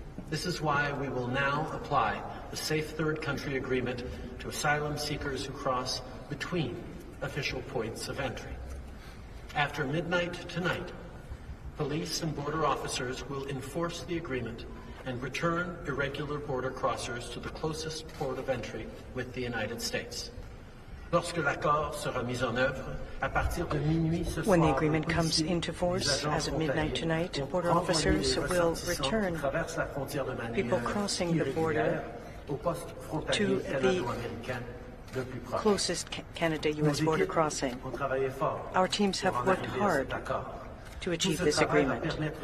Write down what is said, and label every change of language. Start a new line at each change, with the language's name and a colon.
English: This is why we will now apply the Safe Third Country Agreement to asylum seekers who cross between official points of entry. After midnight tonight, police and border officers will enforce the agreement and return irregular border crossers to the closest port of entry with the United States.
French: Lorsque l'accord sera mis en œuvre, à partir de minuit ce soir,
English: when the agreement comes into force as of midnight tonight, border officers will return people crossing the border to the closest Canada-U.S. border crossing. Our teams have worked hard to achieve this agreement.